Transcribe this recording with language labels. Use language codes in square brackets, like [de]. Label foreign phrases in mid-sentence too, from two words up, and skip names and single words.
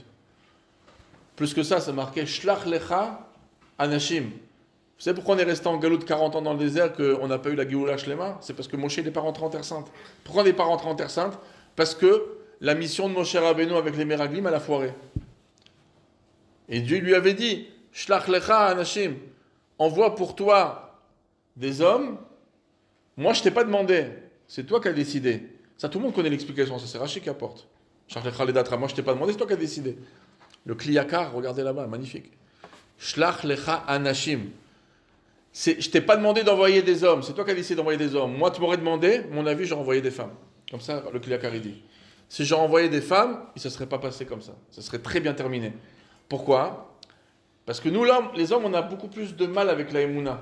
[fr] Plus que ça, c'est marqué [he] שלח לך אנשים. [fr] Vous savez pourquoi on est resté en Galoute 40 ans dans le désert, qu'on n'a pas eu la Géoula Shlema? C'est parce que Moshe n'est pas rentré en Terre Sainte. Pourquoi on n'est pas rentré en Terre Sainte? Parce que la mission de Moshe Rabbeinu avec les Meraglim, elle a foiré. Et Dieu lui avait dit, [he] שלח לך אנשים, [fr] envoie pour toi des hommes. Moi, je t'ai pas demandé. C'est toi qui as décidé. Ça, tout le monde connaît l'explication. Ça, c'est Rashi qui apporte. [he] שלח לך לדעתך. [fr] Moi, je t'ai pas demandé. C'est toi qui as décidé. Le Kliyakar, regardez là-bas, magnifique. [he] שלח לך אנשים. [fr] Je t'ai pas demandé d'envoyer des hommes. C'est toi qui as décidé d'envoyer des hommes. Moi, tu m'aurais demandé, mon avis, j'aurais envoyé des femmes. Comme ça, le Kliyakar, il dit. Si j'aurais envoyé des femmes, il ne se serait pas passé comme ça. Ça serait très bien terminé. Pourquoi ? Parce que nous, les hommes, on a beaucoup plus de mal avec la Emouna.